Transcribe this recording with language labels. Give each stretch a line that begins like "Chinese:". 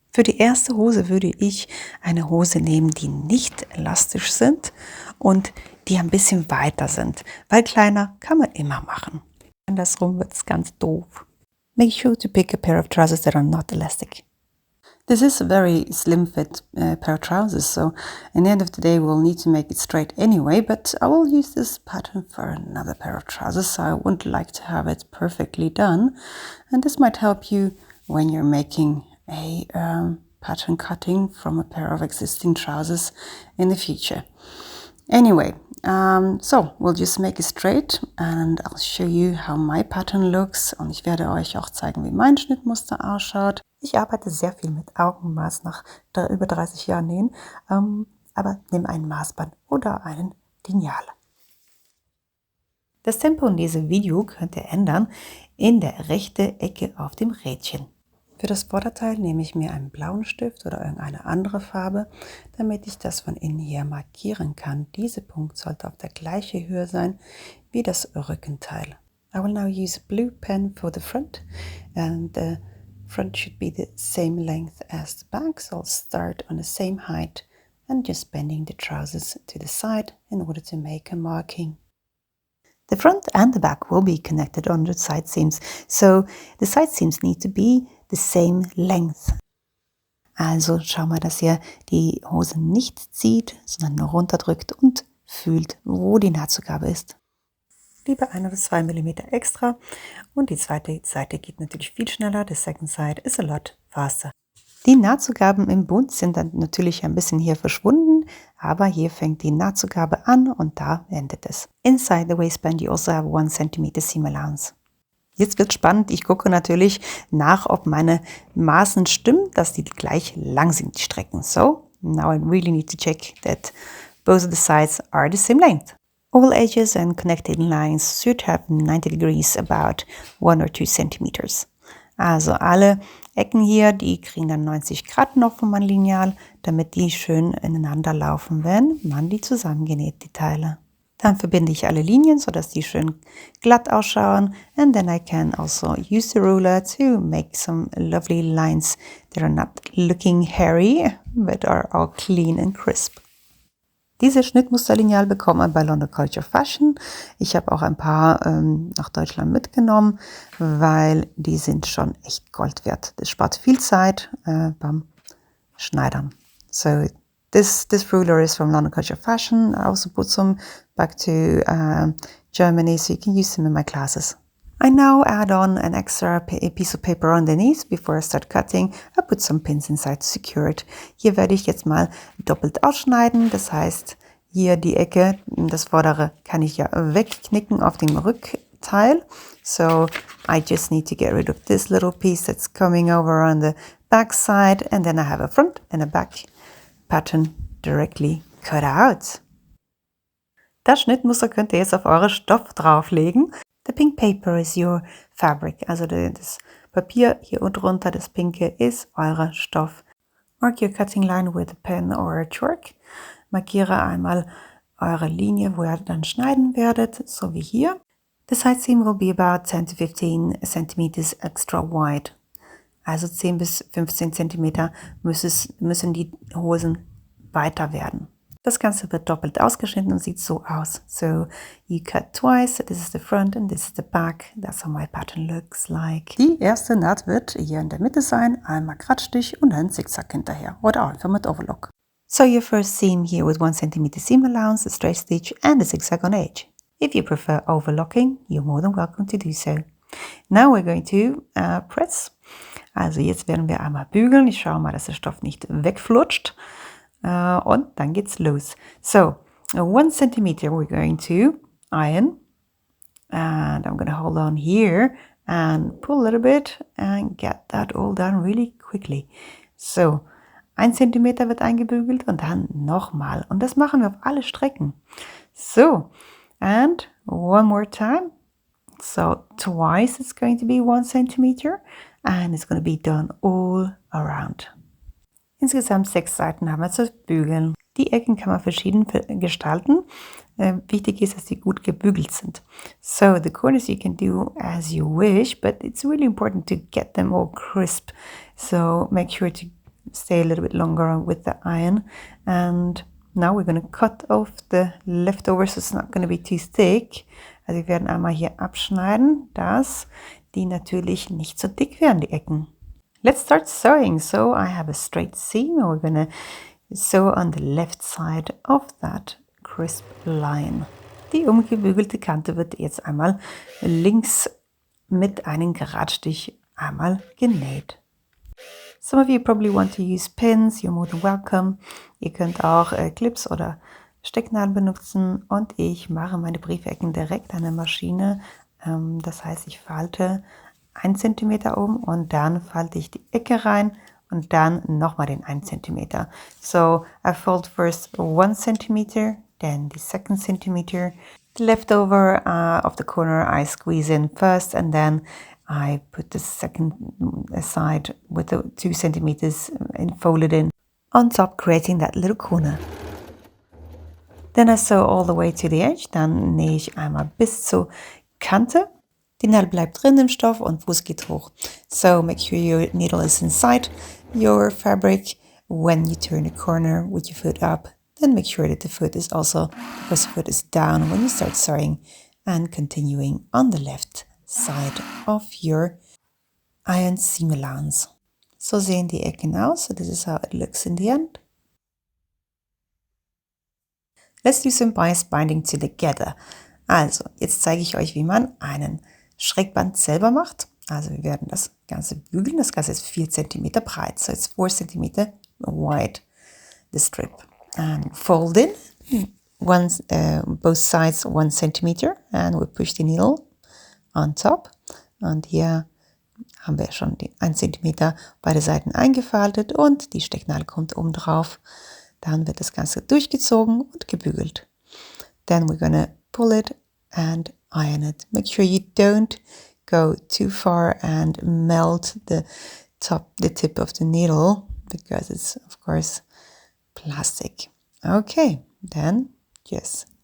German: Für die erste Hose würde ich eine Hose nehmen, die nicht elastisch sind und die ein bisschen weiter sind, weil kleiner kann man immer machen. Andersrum wird es ganz doof.
English: Make sure to pick a pair of trousers that are not elastic. This is a very slim fit pair of trousers, so in the end of the day we'll need to make it straight anyway, but I will use this pattern for another pair of trousers, so I wouldn't like to have it perfectly done, and this might help you when you're making a pattern cutting from a pair of existing trousers in the future. Anyway, so we'll just make it straight and I'll show you how my pattern looks
German: und ich werde euch auch zeigen, wie mein Schnittmuster ausschaut. Ich arbeite sehr viel mit Augenmaß nach über 30 Jahren Nähen, aber nimm ein Maßband oder einen Lineal. Das Tempo in diesem Video könnt ihr ändern in der rechten Ecke auf dem Rädchen. Für das Vorderteil nehme ich mir einen blauen Stift oder irgendeine andere Farbe, damit ich das von innen her markieren kann. Dieser Punkt sollte auf der gleichen Höhe sein wie das Rückenteil.
English: I will now use a blue pen for the front and the front should be the same length as the back, so I'll start on the same height and just bending the trousers to the side in order to make a marking. The front and the back will be connected on the side seams, so the side seams need to be the same length.
German: Also schau mal, dass ihr die Hose nicht zieht, sondern nur runterdrückt und fühlt, wo die Nahtzugabe ist. Lieber 1 oder 2 mm extra und die zweite Seite geht natürlich viel schneller.
English: The second side is a lot faster.
German: Die Nahtzugaben im Bund sind dann natürlich ein bisschen hier verschwunden, aber hier fängt die Nahtzugabe an und da endet es.
English: Inside the waistband you also have 1 cm seam allowance.
German: Jetzt wird spannend, ich gucke natürlich nach, ob meine Maßen stimmen, dass die gleich lang sind, die Strecken.
English: So, now I really need to check that both of the sides are the same length. All edges and connecting lines should have 90 degrees, about 1 or 2 centimeters.
German: Also alle Ecken hier, die kriegen dann 90 Grad noch von meinem Lineal, damit die schön ineinander laufen, wenn man die zusammengenäht, die Teile. Dann verbinde ich alle Linien, sodass die schön glatt ausschauen.
English: And then I can also use the ruler to make some lovely lines that are not looking hairy, but are all clean and crisp.
German: Diese Schnittmusterlineal bekommt man bei London Culture Fashion. Ich habe auch ein paar nach Deutschland mitgenommen, weil die sind schon echt Gold wert. Das spart viel Zeit beim Schneidern.
English: So this ruler is from London Culture Fashion. I also put some back to Germany, so you can use them in my classes. I now add on an extra piece of paper underneath before I start cutting. I put some pins inside to secure it.
German: Hier werde ich jetzt mal doppelt ausschneiden. Das heißt, hier die Ecke, das vordere, kann ich ja wegknicken auf dem Rückteil.
English: So I just need to get rid of this little piece that's coming over on the back side. And then I have a front and a back pattern directly cut out.
German: Das Schnittmuster könnt ihr jetzt auf eure Stoff drauflegen.
English: The pink paper is your fabric.
German: Also das Papier hier unten drunter, das pinke, ist euer Stoff.
English: Mark your cutting line with a pen or a chalk.
German: Markiere einmal eure Linie, wo ihr dann schneiden werdet, so wie hier.
English: The side seam will be about 10 to 15 centimeters extra wide.
German: Also 10 bis 15 cm müssen die Hosen weiter werden. Das Ganze wird doppelt ausgeschnitten und sieht so aus.
English: So you cut twice, this is the front and this is the back. That's how my pattern looks like.
German: Die erste Naht wird hier in der Mitte sein, einmal Kratzstich und dann Zickzack hinterher oder einfach mit Overlock.
English: So your first seam here with 1 cm seam allowance, a straight stitch and a zigzag on edge. If you prefer overlocking, you're more than welcome to do so. Now we're going to press.
German: Also jetzt werden wir einmal bügeln. Ich schaue mal, dass der Stoff nicht wegflutscht. Und dann geht's los.
English: So 1 centimeter we're going to iron. And I'm going to hold on here and pull a little bit and get that all done really quickly.
German: So 1 Zentimeter wird eingebügelt und dann nochmal. Und das machen wir auf alle Strecken.
English: So, and one more time. So twice it's going to be 1 centimeter and it's going to be done all around.
German: Insgesamt 6 Seiten haben wir zu bügeln. Die Ecken kann man verschieden gestalten. Wichtig ist, dass sie gut gebügelt sind.
English: So the corners you can do as you wish, but it's really important to get them all crisp. So make sure to stay a little bit longer with the iron. And now we're going to cut off the leftovers, so it's not going to be too thick.
German: Also wir werden einmal hier abschneiden, dass die natürlich nicht so dick werden, die Ecken.
English: Let's start sewing. So I have a straight seam and we're going to sew on the left side of that crisp line.
German: Die umgebügelte Kante wird jetzt einmal links mit einem Geradstich einmal genäht.
English: Some of you probably want to use pins, you're more than welcome.
German: Ihr könnt auch Clips oder Stecknadeln benutzen und ich mache meine Briefecken direkt an der Maschine. Das heißt, ich falte 1 cm um und dann falte ich die Ecke rein und dann nochmal den 1 cm.
English: So I fold first 1 cm, then the 2nd centimeter. The leftover of the corner I squeeze in first and then I put the second side with the 2 centimeters and fold it in on top, creating that little corner. Then I sew all the way to the edge.
German: Dann nähe ich einmal bis zur Kante. Die Nadel bleibt drin im Stoff und Fuß geht hoch.
English: So make sure your needle is inside your fabric when you turn the corner with your foot up. Then make sure that the foot is also, the first foot is down when you start sewing and continuing on the left side of your iron seam allowance.
German: So sehen die Ecken aus.
English: So this is how it looks in the end. Let's do some bias binding together.
German: Also, jetzt zeige ich euch, wie man einen Schrägband selber macht. Also wir werden das Ganze bügeln. Das Ganze ist 4 cm breit.
English: So it's 4 cm wide, the strip. And fold in both sides 1 cm and we push the needle on top.
German: Und hier haben wir schon die 1 cm beide Seiten eingefaltet und die Stecknadel kommt oben drauf. Dann wird das Ganze durchgezogen und gebügelt.
English: Then we're gonna pull it and iron it. Make sure you don't go too far and melt the tip of the needle because it's of course plastic. Okay, then just